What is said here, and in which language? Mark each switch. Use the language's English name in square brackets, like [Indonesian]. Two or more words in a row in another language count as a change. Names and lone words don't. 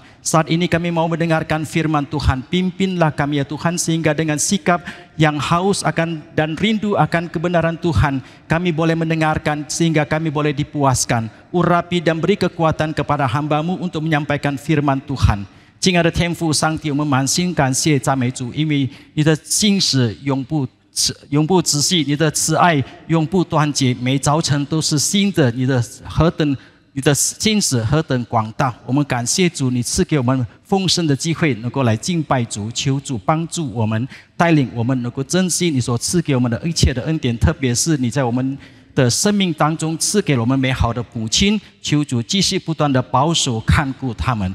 [Indonesian] Saat ini kami mau mendengarkan firman Tuhan. Pimpinlah kami ya Tuhan, sehingga dengan sikap yang haus akan dan rindu akan kebenaran Tuhan, kami boleh mendengarkan sehingga kami boleh dipuaskan. Urapi dan beri kekuatan kepada hamba-Mu untuk menyampaikan firman Tuhan. [Chinese] 亲爱的天父上帝，我们满心感谢赞美主，因为你的心使永不止息，你的慈爱永不断绝，每早晨都是新的，你的心思何等广大！我们感谢主，你赐给我们丰盛的机会，能够来敬拜主，求主帮助我们，带领我们能够珍惜你所赐给我们的一切的恩典，特别是你在我们的生命当中赐给了我们美好的母亲，求主继续不断的保守看顾他们。